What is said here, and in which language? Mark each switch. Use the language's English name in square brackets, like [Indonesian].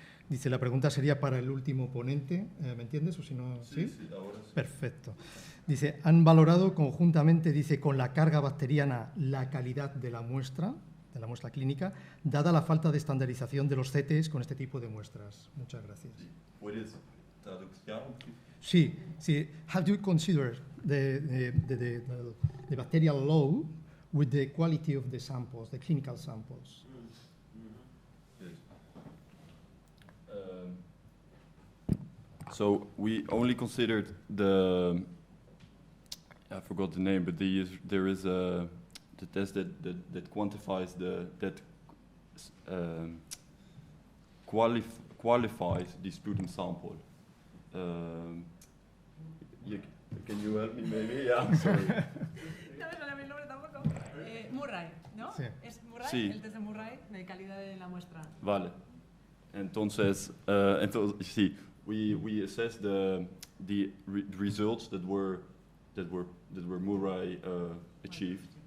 [Spanish] Dice, la pregunta sería para el último ponente, ¿me entiendes? ¿O si no? ¿Sí? Sí, ahora sí. Perfecto. Dice, ¿han valorado conjuntamente, dice, con la carga bacteriana la calidad de la muestra clínica, dada la falta de estandarización de los CTs con este tipo de muestras? Muchas gracias. ¿Puedes traducir? Sí, sí. [English] Have you considered the bacterial load with the quality of the samples, the clinical samples? So we only considered the, I forgot the name, but there is the test that quantifies qualifies the sputum sample. Can you help me maybe? Yeah, sorry. [Spanish] No me sale mi nombre tampoco. Murray, ¿no? Sí. Es Murray, sí. El test de Murray de calidad de la muestra. Vale. Entonces, sí, [English] we assessed the results that were Murray achieved.